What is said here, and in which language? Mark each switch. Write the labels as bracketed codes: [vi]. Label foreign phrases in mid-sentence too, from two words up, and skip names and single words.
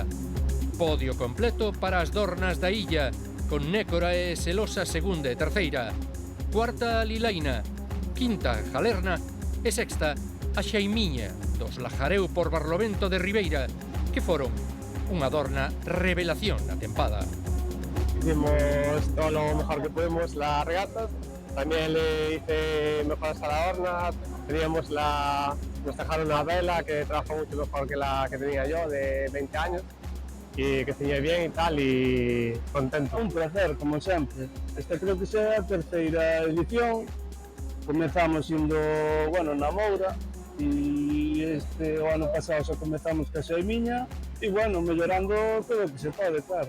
[gl] Podio completo para as Dornas da illa, con Nécora e Selosa segunda e terceira, cuarta a Lilaina, quinta Jalerna e sexta a Xaimiña dos Lajareu por Barlovento de Ribeira, que foron unha Dorna revelación na tempada. [es] Hicimos todo lo mejor que pudimos las regatas, también le hice mejoras a la Dorna, nos dejaron una vela que trabajó mucho mejor que la que tenía yo de 20 años y que ciñe bien y tal, y contento. [gl] Un placer, como sempre. Esta creo que será a terceira edición. Comezamos indo, na Moura, e o ano pasado xa comezamos ca Xaimiña e, mellorando todo o que se pode, claro.